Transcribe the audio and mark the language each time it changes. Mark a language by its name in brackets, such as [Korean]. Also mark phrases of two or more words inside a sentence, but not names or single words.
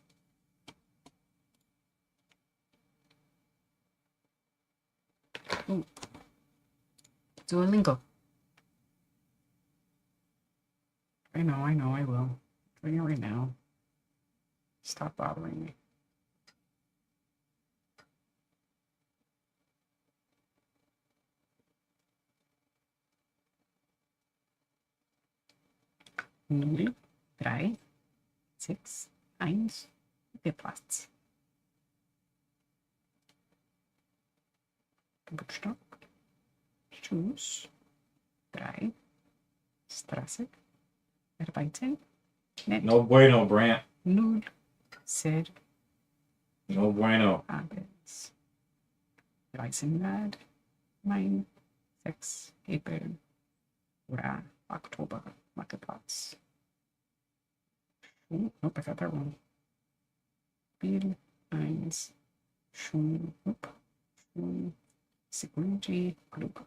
[English] Ooh. Duolingo. I know, I will. Doing it right now. Stop bothering me. [German] Null, 3, 6, 1, Platz. Geburtstag. Tschüss. 3. Straße. Arbeiten. Net. [Spanish] No bueno, Brant. [German] 0. Ser. [Spanish] No bueno. [German] Abends. 13 Grad. Mein. 6. April. Oder Oktober. Marketplatz. [English] Oh, nope, I got that wrong. [German] Spiel 1. Schul. Nope. Schul. [English] Security Club.